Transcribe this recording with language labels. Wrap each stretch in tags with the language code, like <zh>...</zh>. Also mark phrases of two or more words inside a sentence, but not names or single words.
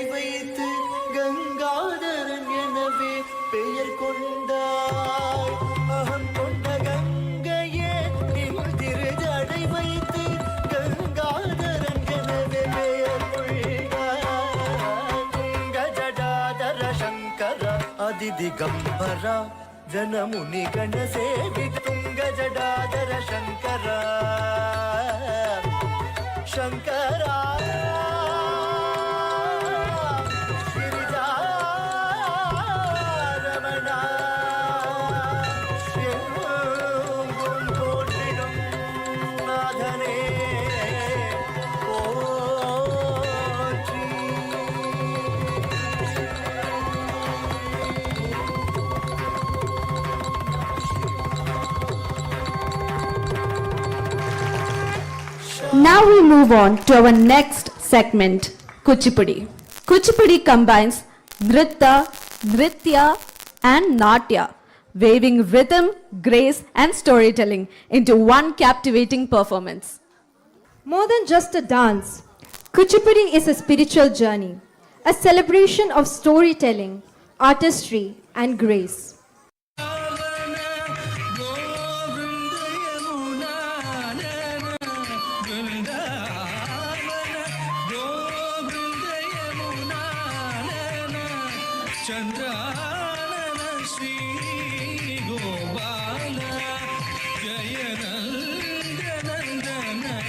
<ta>வைத்து கங்காதரன் எனவே பெயர் கொண்டாய் அகம் கொண்ட கங்கையே நின் திருஜடை வைத்து கங்காதரன் எனவே பெயர் கொண்டாய்</ta> <sa>गजटाधर शङ्कर अतिदिगम्बर जनमुनि गण सेवितुंग जडाधर शंकरा शंकरा गिरिजा रमणा शिवं कोटिनं नाथने पोற்றி</sa> <en>Now we move on to our next segment, Kuchipudi. Kuchipudi combines Nritya and Natya, weaving rhythm, grace and storytelling into one captivating performance. More than just a dance, Kuchipudi is a spiritual journey, a celebration of storytelling, artistry and grace.</en> <sa>चन्द्रानन श्री गोपाल जय नन्दन</sa>